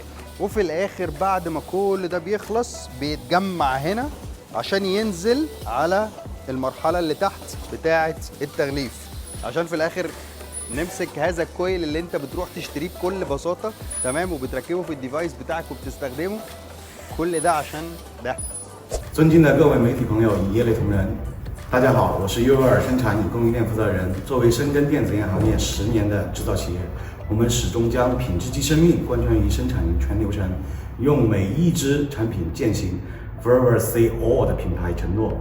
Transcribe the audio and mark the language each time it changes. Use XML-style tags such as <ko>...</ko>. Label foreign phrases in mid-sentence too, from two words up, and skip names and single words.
<ar>وفي الاخر بعد ما كل ده بيخلص بيتجمع هنا عشان ينزل على المرحله اللي تحت بتاعه التغليف، عشان في الاخر نمسك هذا الكويل اللي انت بتروح تشتريه بكل بساطه، تمام، وبتركبه في الديفايس بتاعك وبتستخدمه. كل ده عشان ده.</ar> <zh>尊敬的各位媒体朋友与业内同仁，大家好，我是优尔生产与供应链负责人。作为深耕电子烟行业10年的制造企业，我们始终将品质即生命贯穿于生产全流程，用每一支产品践行</zh> <en>Forever Say All</en> <zh>的品牌承诺。</zh>